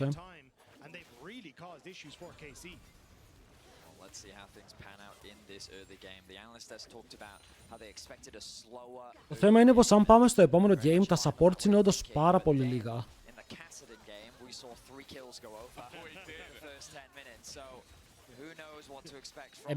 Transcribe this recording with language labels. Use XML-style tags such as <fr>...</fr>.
<en>And they've really caused issues for KC. Let's see how things pan out in this early game. The analyst has talked about how they expected a slower.</en> <el>Το θέμα είναι πως αν πάμε στο επόμενο game, τα supports είναι όντως πάρα πολύ λίγα.</el> <en>In the Kassadin game, we saw 3 kills go over in the first 10 minutes. So who knows what to expect from.</en>